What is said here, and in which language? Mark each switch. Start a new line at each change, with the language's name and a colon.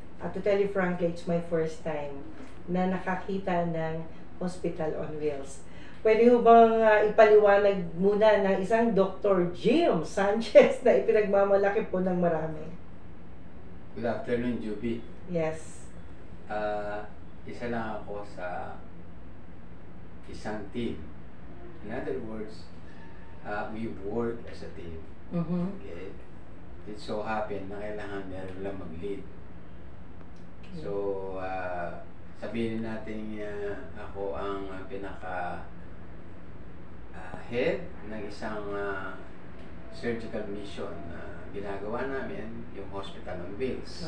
English: At to tell you frankly, it's my first time
Filipino: na nakakita ng
English: Hospital on Wheels.
Filipino: Pwede mo bang ipaliwanag muna ng isang Dr. Jim Sanchez na ipinagmamalaki po ng marami?
English: Good afternoon, Juby. Yes.
Filipino: Isa lang ako sa isang team.
English: In other words, we work as a team. Okay? It so happen
Filipino: na kailangan meron lang mag-lead.
English: Okay.
Filipino: So, sabihin natin ako ang pinaka head ng isang surgical mission na ginagawa namin, yung Hospital on Wheels.